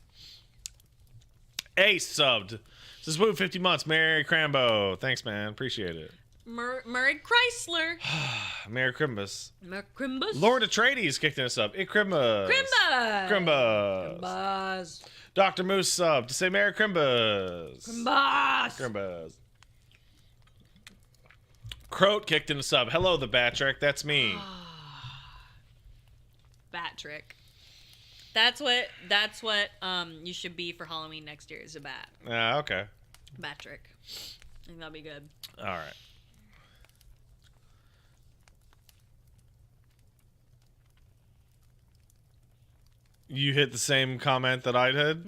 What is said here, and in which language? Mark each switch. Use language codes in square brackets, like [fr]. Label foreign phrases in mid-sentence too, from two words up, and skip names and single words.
[en] Ace subbed. This is Woo 50 months. Merry Crambo. Thanks, man. Appreciate it. Murray Chrysler. Merry Crimbus. Merry Crimbus. Lord Atreides kicked in a sub. It Crimbus. Crimbus. Crimbus. Crimbus. Dr. Moose sub to say Merry Crimbus. Crimbus. Crimbus. Croat kicked in a sub. Hello, the Batrick. That's me. Batrick. That's what you should be for Halloween next year, is a bat. Okay. Batrick. I think that'll be good. All right. You hit the same comment that I did?